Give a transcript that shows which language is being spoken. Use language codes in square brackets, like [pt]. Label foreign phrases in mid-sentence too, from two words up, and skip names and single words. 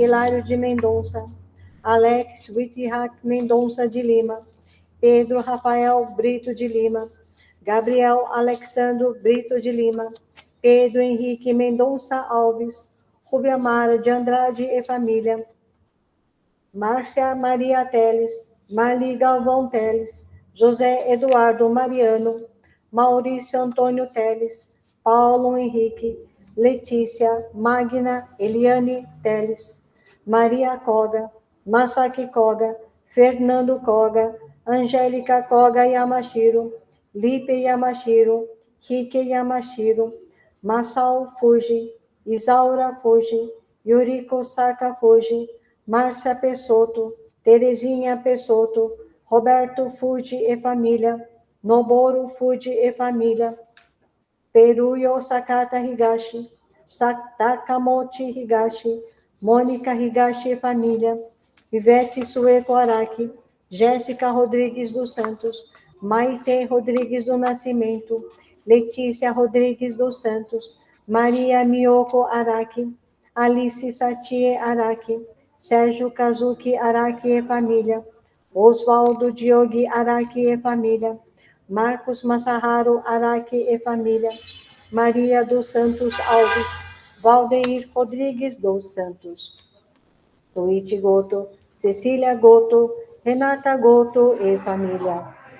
[pt] Hilário de Mendonça, Alex Wittihack Mendonça de Lima, Pedro Rafael Brito de Lima, Gabriel Alexandro Brito de Lima, Pedro Henrique Mendonça Alves, Rubia Mara de Andrade e família, Márcia Maria Teles, Marli Galvão Teles, José Eduardo Mariano, Maurício Antônio Teles, Paulo Henrique, Letícia, Magna, Eliane Teles, Maria Koga, Masaki Koga, Fernando Koga, Angélica Koga Yamashiro, Lipe Yamashiro, Rike Yamashiro, Masao Fuji, Isaura Fuji, Yuriko Saka Fuji, Márcia Pessotto, Terezinha Pessotto, Roberto Fuji e família, Noboru Fuji e família, Peruyo Sakata Higashi, Takamochi Higashi, Mônica Higashi e família, Ivete Sueco Araki, Jéssica Rodrigues dos Santos, Maite Rodrigues do Nascimento, Letícia Rodrigues dos Santos, Maria Miyoko Araki, Alice Satie Araki, Sérgio Kazuki Araki e família, Oswaldo Diogi Araki e família, Marcos Masaharu Araki e família, Maria dos Santos Alves, Valdeir Rodrigues dos Santos, Luigi Goto, Cecília Goto, Renata Goto e família,